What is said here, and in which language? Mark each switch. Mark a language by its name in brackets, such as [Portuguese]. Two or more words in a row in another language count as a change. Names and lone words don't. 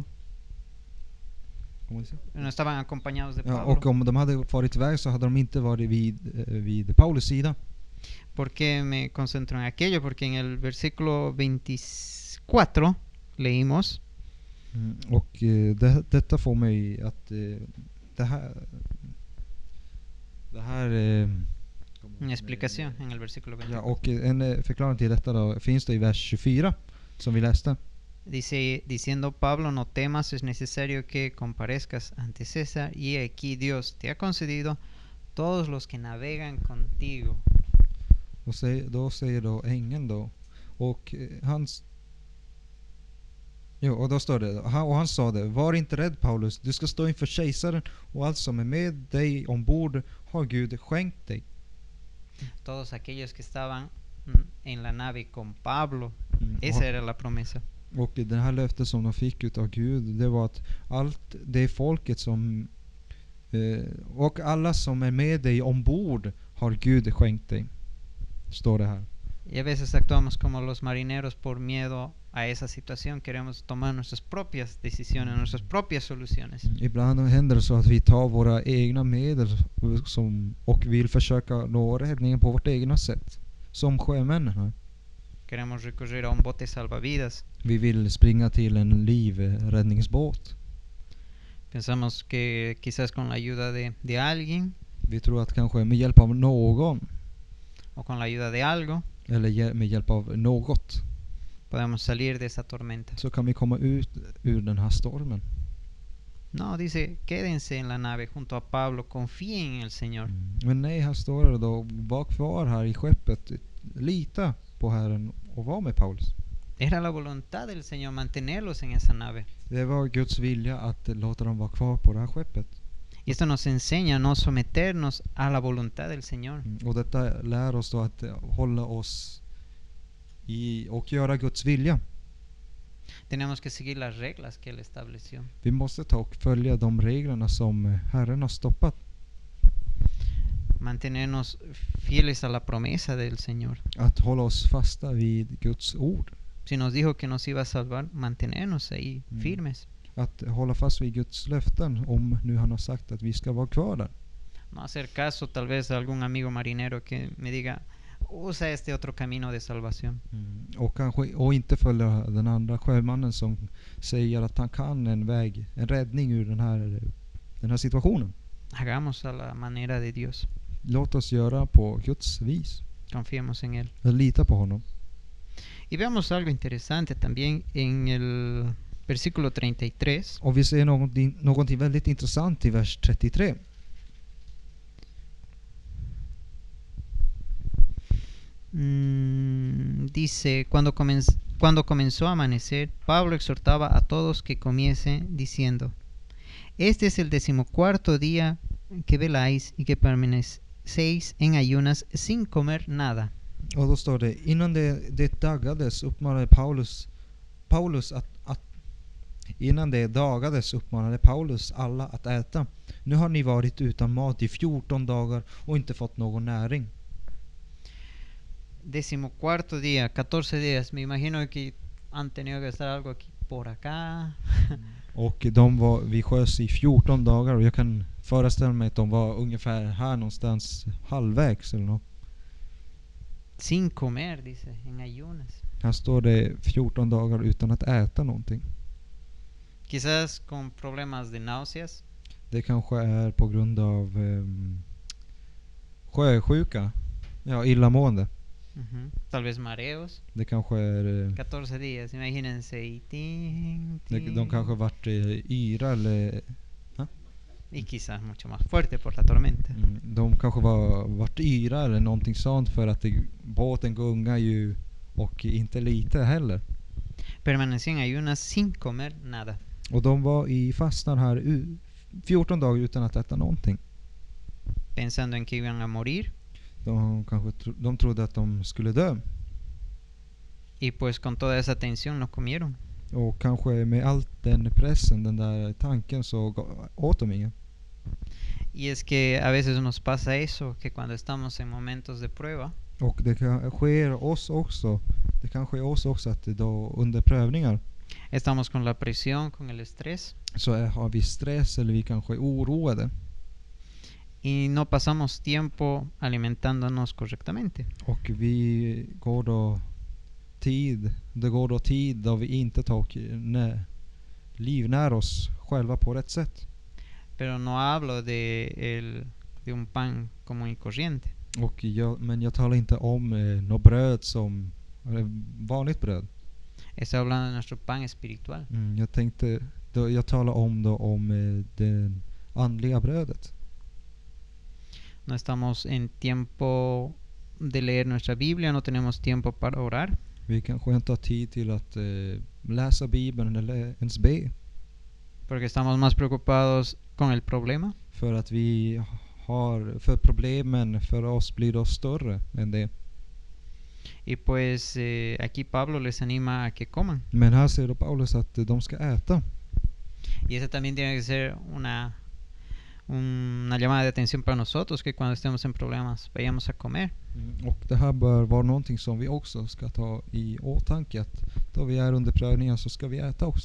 [Swedish] Kan man säga. [Spanish] No estaban acompañados de [Swedish] Ja, Pablo. och om de hade varit iväg så hade de inte varit vid Paulus sida. [Spanish] ¿Por qué me concentro en aquello? Porque en el versículo 24 leímos: [Swedish] Och detta får mig att det här [Spanish] una explicación en el versículo 24. [Swedish] ja, och en förklaring till detta då finns det i vers 24 som vi läste. [Spanish] Dice, diciendo Pablo, no temas, es necesario que comparezcas ante César, y aquí Dios te ha concedido todos los que navegan contigo. [Swedish] Då säger då ängeln då, och då står det, och han sa det: var inte rädd, Paulus, du ska stå inför kejsaren, och allt som är med dig ombord har Gud skänkt dig. [Spanish] Todos aquellos que estaban en la nave con Pablo, esa era la promesa. [Swedish] Och den här löftet som de fick utav Gud, det var att allt det folket som och alla som är med dig ombord har Gud skänkt dig, står det här. [Spanish] Y a veces actuamos como los marineros por miedo a esa situación. Queremos tomar nuestras propias decisiones, nuestras propias soluciones. [Swedish] Ibland händer det så att vi tar våra egna medel och vill försöka nå räddningen på vårt egna sätt. Som sjömännen här. [Spanish] Queremos recurrir a un bote salvavidas. [Swedish] Vi vill springa till en livräddningsbåt. [Spanish] Pensamos que quizás con la ayuda de alguien [Swedish] Vi tror att kanske med hjälp av någon [Spanish] o con la ayuda de algo [Swedish] eller med hjälp av något [Spanish] podemos salir de esa tormenta. [Swedish] så kan vi komma ut ur den här stormen. [Spanish] No, dice, quédense en la nave junto a Pablo, confíen en el Señor. [Swedish] Men nej, här står det då, var kvar här i skeppet, lita på Herren och var med Paulus. [Spanish] Era la voluntad del Señor mantenerlos en esa nave. [Swedish] Det var Guds vilja att låta dem vara kvar på det här skeppet. [Spanish] Y esto nos enseña a no someternos a la voluntad del Señor. [Swedish] Och detta lär oss då att hålla oss i och göra Guds vilja. [Spanish] Tenemos que seguir las reglas que Él estableció. [Swedish] Vi måste ta och följa de reglerna som Herren har stoppat. [Spanish] Mantenernos fieles a la promesa del Señor. [Swedish] Att hålla oss fasta vid Guds ord. [Spanish] Si nos dijo que nos iba a salvar, mantenernos ahí firmes. [Swedish] Att hålla fast vid Guds löften, om nu han har sagt att vi ska vara kvar där. [Spanish] No hacer caso tal vez a algún amigo marinero que me diga, usa este otro camino de salvación. [Swedish] Och inte följa den andra sjömannen som säger att han kan en räddning ur den här situationen. [Spanish] Hagamos a la manera de Dios. [Swedish] Låt oss göra på Guds vis. [Spanish] Confiemos en Él. [Swedish] Lita på honom. [Spanish] Y veamos algo interesante también en el versículo 33. [Swedish] Och vi ser någonting väldigt intressant i vers 33. [Spanish] Dice, cuando comenzó a amanecer, Pablo exhortaba a todos que comiesen diciendo: este es el 14º día que veláis y que permanecéis en ayunas sin comer nada. [Swedish] Och då står det: innan det dagades uppmanade Paulus alla att äta. Nu har ni varit utan mat i 14 dagar och inte fått någon näring. [Spanish] 14º día, 14 días. Me imagino que han tenido que estar algo aquí por acá. [Swedish] Och de var vid sjöss i 14 dagar, och jag kan föreställa mig att de var ungefär här någonstans halvvägs eller något. [Spanish] Sin comer, dice, en ayunas. [Swedish] Här står det 14 dagar utan att äta någonting. [Spanish] Quizás con problemas de náuseas. [Swedish] Det kanske är på grund av sjösjuka. Ja, illamående. [Spanish] Tal vez mareos. [Swedish] Det kanske är [Spanish] 14 días, imagínense. Y [Swedish] de kanske varit yra eller [Spanish] y quizás mucho más fuerte por la tormenta. [Swedish] De kanske varit yra eller någonting sånt, för att båten gungar ju och inte lite heller. [Spanish] Permanecían en ayunas sin comer nada. [Swedish] Och de var i fastan här 14 dagar utan att äta någonting. [Spanish] Pensando en que iban a morir. [Swedish] De trodde att de skulle dö. [Spanish] Y pues con toda esa tensión no comieron. [Swedish] Och kanske med all den pressen, den där tanken, så åt de inget. [Spanish] Y es que a veces nos pasa eso, que cuando estamos en momentos de prueba, [Swedish] Och det kan ske oss också. Det kan ske oss också att då under prövningar [Spanish] estamos con la presión, con el estrés, [Swedish] så har vi stress eller vi kanske är oroade. [Spanish] y no pasamos tiempo alimentándonos correctamente. [Swedish] Och vi går då det går då tid då vi inte livnär oss själva på rätt sätt. [Spanish] Pero no hablo de un pan común y corriente. [Swedish] Men jag talar inte om något bröd som vanligt bröd. [Spanish] Estoy hablando de nuestro pan espiritual. [Swedish] Jag talar om det andliga brödet. [Spanish] No estamos en tiempo de leer nuestra Biblia, no tenemos tiempo para orar. [Swedish] Vi kanske inte har tid till att läsa Bibeln eller ens be. [Spanish] Porque estamos más preocupados con el problema. [Swedish] För att för problemen för oss blir då större än det. [Spanish] Y pues aquí Pablo les anima a que coman. [Swedish] Men här säger då Paulus att de ska äta. [Spanish] Y eso también tiene que ser una llamada de atención para nosotros, que cuando estemos en problemas vayamos a comer. [Swedish] Och det här bör vara någonting som vi också ska ta i åtanke, att då vi är under prövningen så ska vi äta också.